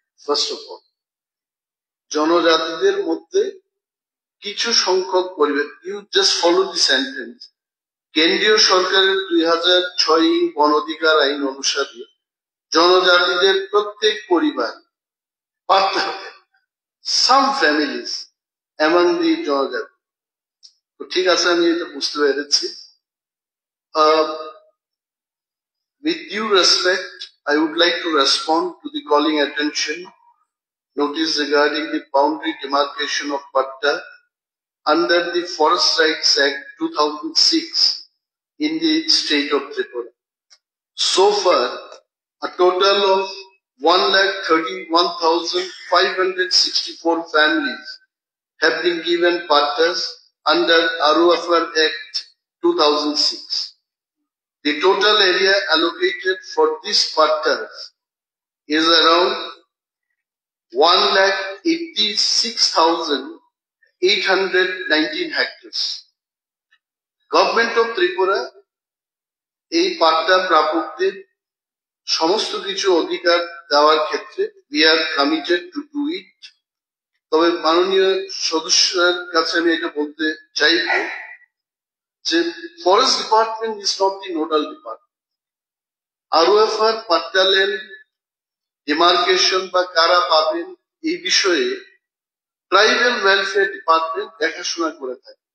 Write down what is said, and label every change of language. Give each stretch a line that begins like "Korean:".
Bangla: First of all জনজাতিদের মধ্যে কিছু সংখ্যক পরিবার,
English: you just follow the sentence,
Bangla: কেন্দ্রীয় সরকারের 2006 বন অধিকার আইন অনুসারে জনজাতিদের প্রত্যেক পরিবার পাত্তা পায়।
English: Some families among the
Bangla: জনজাতি, তো ঠিক আছে, আমি এটা বুঝতে পেরেছি।
English: With due respect, I would like to respond to the calling attention notice regarding the boundary demarcation of Patta under the Forest Rights Act 2006 in the state of Tripura. So far, a total of 131,564 families have been given pattas under ROFR Act 2006. The total area allocated for these pattas is around 186,819 hectares. Government of Tripura
Bangla: এই পাট্টা প্রাপকদের সমস্ত কিছু অধিকার দেওয়ার ক্ষেত্রে
English: we are committed to do it.
Bangla: তবে মাননীয় সদস্যের কাছে আমি এটা বলতে চাইব যে forest department
English: Is not the nodal department.
Bangla: ROFR patta land demarcation বা কারা পাবেন এই বিষয়ে ট্রাইবাল ওয়েলফেয়ার ডিপার্টমেন্ট দেখাশোনা করে থাকে।